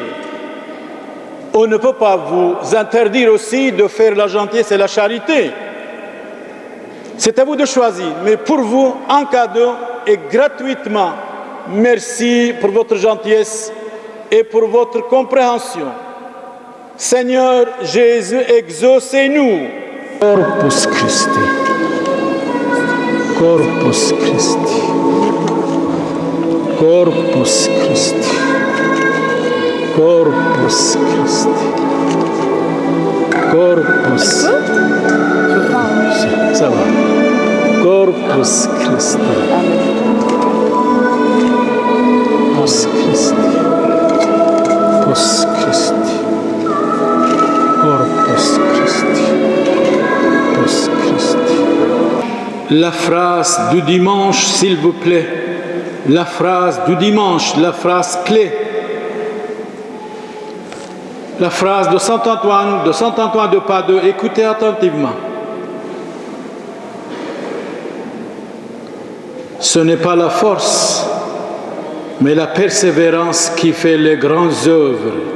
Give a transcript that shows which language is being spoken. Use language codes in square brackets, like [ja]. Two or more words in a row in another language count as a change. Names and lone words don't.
[fr] On ne peut pas vous interdire aussi de faire la gentillesse et la charité. C'est à vous de choisir. Mais pour vous, un cadeau et gratuitement. Merci pour votre gentillesse et pour votre compréhension. Seigneur Jésus, exaucez-nous. [la] Corpus Christi. Corpus Christi. Corpus Christi. Corpus Christi. Corpus. [fr] Ça va. [la] Corpus Christi. Corpus Christi. Corpus Christi. Corpus Christi. Corpus Christi. [fr] La phrase du dimanche, s'il vous plaît. La phrase du dimanche, la phrase clé. La phrase de Saint Antoine de Padoue, écoutez attentivement. Ce n'est pas la force, mais la persévérance qui fait les grandes œuvres.